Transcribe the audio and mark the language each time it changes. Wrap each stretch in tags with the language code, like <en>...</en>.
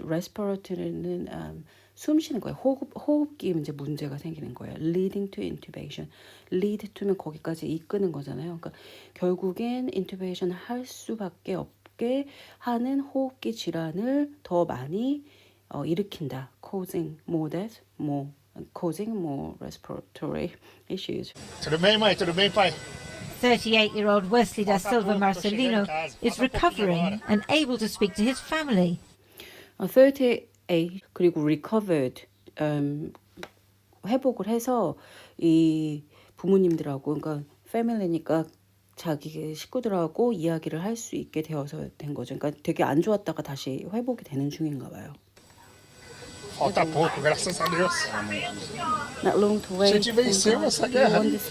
<ko>respiratory는 숨 쉬는 거예요. 호흡기 이제 문제가 생기는 거예요.</ko> <en>leading to intubation.</en> <ko>lead to면 거기까지 이끄는 거잖아요. 그러니까 결국엔 intubation 할 수밖에 없게 하는 호흡기 질환을 더 많이 일으킨다.</ko> <en>causing more death, causing more respiratory issues. To the main way, to the main fight. 38-year-old Wesley da Silva Marcelino is recovering and able to speak to his family.</en> <ko>38 그리고 recovered 회복을 해서 이 부모님들하고 그러니까 패밀리니까 자기 식구들하고 이야기를 할 수 있게 되어서 된 거죠. 그러니까 되게 안 좋았다가 다시 회복이 되는 중인가 봐요.</ko> <pt>Falta pouco, graças a Deus.</pt> <en>Not long to wait.</en> <pt>Gente venceu essa guerra.</pt>